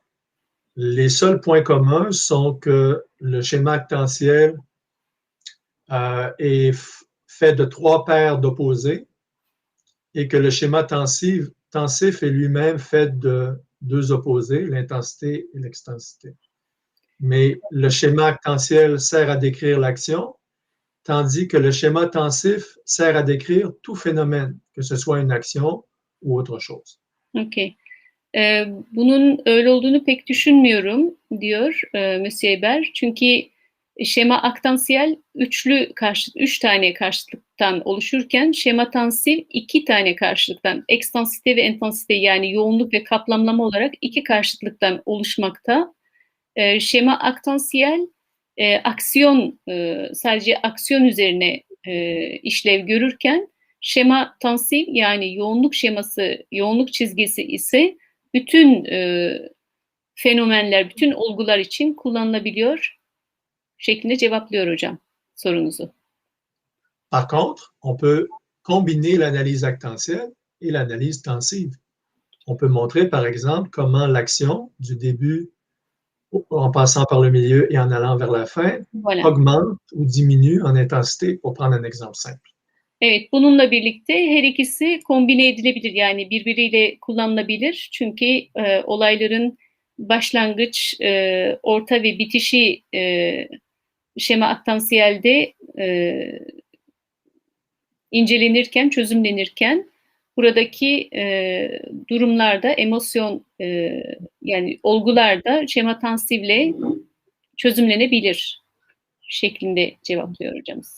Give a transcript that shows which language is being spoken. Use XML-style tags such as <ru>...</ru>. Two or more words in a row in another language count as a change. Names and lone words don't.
<fr>Les seuls points communs sont que le schéma actantiel est fait de 3 paires d'opposés et que le schéma tensif est lui-même fait de 2 opposés, l'intensité et l'extensité. Mais le schéma actantiel sert à décrire l'action, tandis que le schéma tensif sert à décrire tout phénomène, que ce soit une action ou autre chose. Okay.</fr> <tr>Bunun öyle olduğunu pek düşünmüyorum diyor Monsieur Eber. Çünkü şema aktansiyel üç tane karşıtlıktan oluşurken şema tansif 2 tane karşıtlıktan, ekstansite ve intensite yani yoğunluk ve kaplamlama olarak 2 karşıtlıktan oluşmakta. Şema aktansiyel aksiyon sadece aksiyon üzerine işlev görürken şema tansif yani yoğunluk şeması, yoğunluk çizgisi ise bütün fenomenler, bütün olgular için kullanılabiliyor şeklinde cevaplıyor hocam sorunuzu.</tr> <fr>Par contre, on peut combiner l'analyse actantielle et l'analyse tensive. On peut montrer, par exemple, comment l'action du début, en passant par le milieu et en allant vers la fin, Voilà. augmente ou diminue en intensité, pour prendre un exemple simple.</fr> <tr>Evet, bununla birlikte her ikisi kombine edilebilir yani birbiriyle kullanılabilir. Çünkü olayların başlangıç, orta ve bitişi şema aktansiyelde incelenirken, çözümlenirken buradaki durumlarda emosyon yani olgularda şema tansivle çözümlenebilir şeklinde cevaplıyor hocamız.</tr>